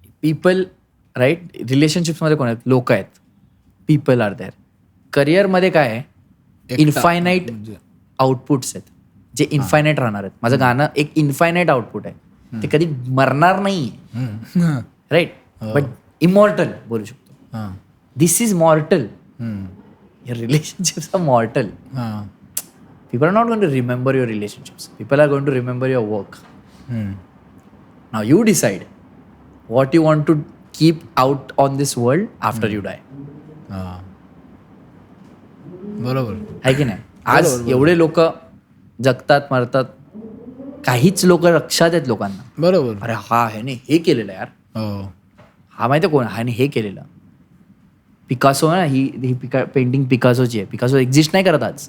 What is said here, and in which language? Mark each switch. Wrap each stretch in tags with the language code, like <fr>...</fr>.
<mr>People right, रिलेशनशिप्समध्ये कोण आहेत, लोक आहेत,</mr> <en>People are there.</en> <mr>करिअरमध्ये काय आहे, इन्फायनाईट आउटपुट्स आहेत जे इन्फायनाईट राहणार आहेत. माझं गाणं एक इन्फायनाईट आउटपुट आहे, ते कधी मरणार नाही, राईट, बट इमॉर्टल बोलू शकतो.</mr> <en>This is mortal. Your relationships are mortal. People are not going to remember your relationships. People are going to remember your work. Now you decide what you want to keep out on this world after you die.</en> <mr>बरोबर आहे की नाही. आज एवढे लोक जगतात, मरतात, काहीच लोक लक्षात आहेत लोकांना. बरोबर. अरे हा ह्याने हे केलेलं यार, हा माहिती आहे कोण, ह्याने हे केलेलं. पिकासो ना, ही पेंटिंग पिकासोची आहे. पिकासो एक्झिस्ट नाही करत आज.</mr>